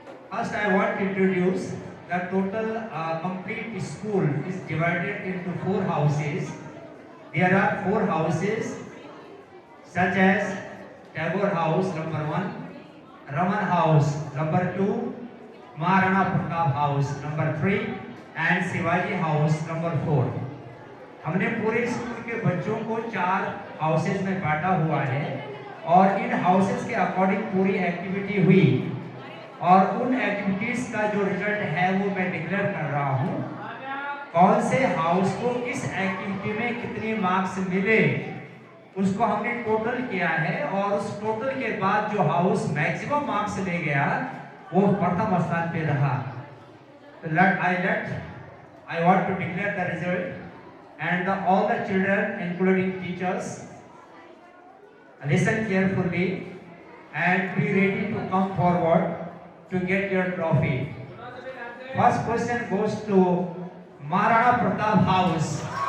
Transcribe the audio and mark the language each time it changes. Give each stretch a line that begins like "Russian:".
English: First, I want to introduce the total complete school is divided into 4 houses. There are 4 houses such as Tagore House number 1, Raman House number 2, Maharana Pratap House number 3 and Shivaji House number 4.
Hindi: हमने पूरे school के बच्चों को 4 houses में बांटा हुआ है और इन हाउसेस के अकॉर्डिंग पूरी एक्टिविटी हुई और उन एक्टिविटीज का जो रिजल्ट है वो मैं डिक्लेयर कर रहा हूँ। कौन से हाउस को किस एक्टिविटी में कितने मार्क्स मिले उसको हमने टोटल किया है और उस टोटल के बाद जो हाउस मैक्सिमम मार्क्स ले गया वो प्रथम स्थान पे रहा।
English: I want to declare the result and all the children including teachers listen carefully and be ready to come forward to get your trophy. First question goes to Maharana Pratap House.